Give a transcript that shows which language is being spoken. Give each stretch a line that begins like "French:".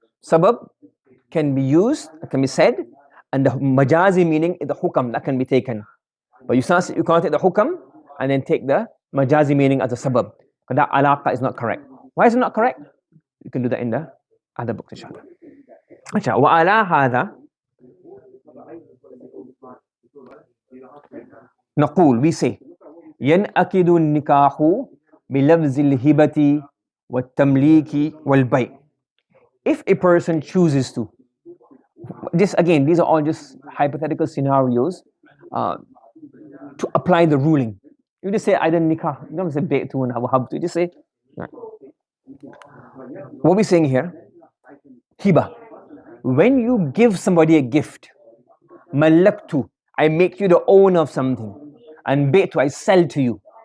English: Sabab can be used, can be said, and the majazi meaning is the hukam that can be taken. But you can't take the hukam and then take the majazi meaning as a sabab, because that alaqa is not correct. Why is it not correct? You can do that in the other books, inshallah.
Arabic: وعلى هذا نقول,
English: we say,
Arabic: ينأكد النكاح بلفظ الهبة والتمليك والبيع.
English: If a person chooses to, this again, these are all just hypothetical scenarios to apply the ruling. You just say either nikah, you don't say bay'tu and wahabtu, you just say, right. What we're saying here, hiba, when you give somebody a gift, malaktu, I make you the owner of something, and bay'tu, I sell to you.